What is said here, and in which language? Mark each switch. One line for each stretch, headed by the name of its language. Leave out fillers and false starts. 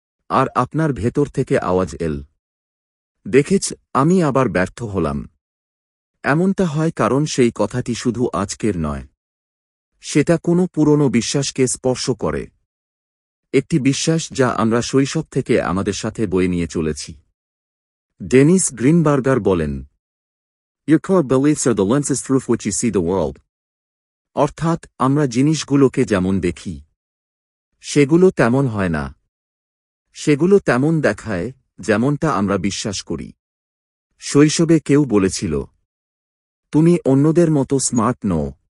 Bangla: আর আপনার ভেতর থেকে আওয়াজ এল, দেখেছ, আমি আবার ব্যর্থ হলাম। এমনটা হয় কারণ সেই কথাটি শুধু আজকের নয়, সেটা কোনো পুরনো বিশ্বাসকে স্পর্শ করে। একটি বিশ্বাস যা আমরা শৈশব থেকে আমাদের সাথে বয়ে নিয়ে চলেছি। ডেনিস গ্রিনবার্গার বলেন,
English: Your core beliefs are the lenses through which you see the world.
Bangla: অর্থাৎ আমরা জিনিসগুলোকে যেমন দেখি, সেগুলো তেমন হয় না। সেগুলো তেমন দেখায় যেমনটা আমরা বিশ্বাস করি। শৈশবে কেউ বলেছিল, তুমি অন্যদের মতো স্মার্ট নও।